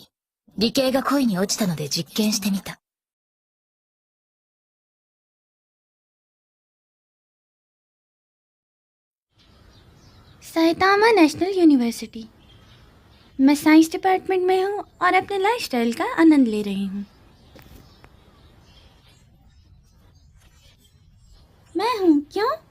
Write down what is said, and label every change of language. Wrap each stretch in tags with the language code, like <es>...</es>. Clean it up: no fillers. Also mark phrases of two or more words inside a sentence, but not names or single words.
<ja>理系が恋に落ちたので実験してみた。</ja> <hi>सैतामा नेशनल यूनिवर्सिटी। मैं</hi> <en>science department</en> <hi>में हूँ और अपने लाइफस्टाइल का आनंद ले रही हूँ। मैं हूँ, क्यों?</hi>